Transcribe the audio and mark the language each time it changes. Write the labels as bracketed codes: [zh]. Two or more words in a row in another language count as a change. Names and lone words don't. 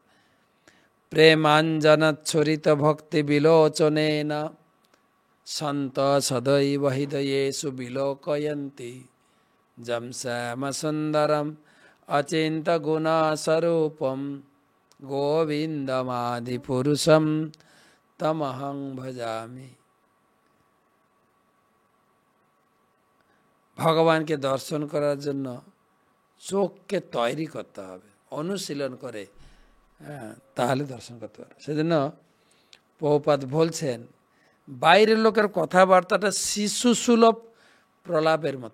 [sa] প্রেমাঞ্জনচ্ছরিত ভক্তি বিলোচনেন সন্ত সদৈব হৃদয়েষু বিলোকয়ন্তি যম শ্যাম সুন্দরম অচিন্ত গুণস্বরূপম গোবিন্দমাদি পুরুষম তমহং ভজামি। [bn] ভগবানকে দর্শন করার জন্য চোখকে তৈরি করতে হবে, অনুশীলন করে, তাহলে দর্শন করতে পারে। সেজন্য প্রভুপাদ বলছেন, বাইরের লোকের কথাবার্তাটা শিশু সুলভ প্রলাপের মতো।